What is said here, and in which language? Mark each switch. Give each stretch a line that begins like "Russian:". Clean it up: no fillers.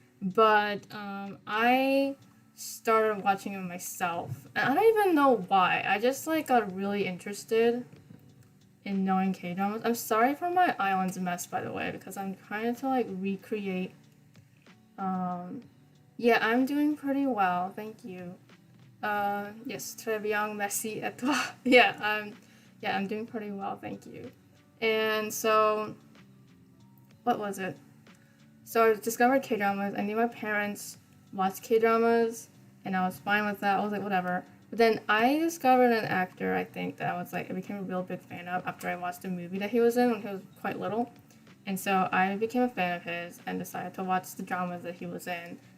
English: But I started watching it myself, and I don't even know why. I just like got really interested in knowing K dramas. I'm sorry for my island's mess, by the way, because I'm trying to like recreate. Um, yeah, I'm doing pretty well, thank you.
French: Yes, très bien, merci et toi.
English: Yeah, I'm doing pretty well, thank you. And so, what was it? So I discovered K dramas. I knew my parents watched K dramas, and I was fine with that. I was like, whatever. But then I discovered an actor, I think, that I became a real big fan of after I watched a movie that he was in when he was quite little. And so I became a fan of his and decided to watch the dramas that he was in.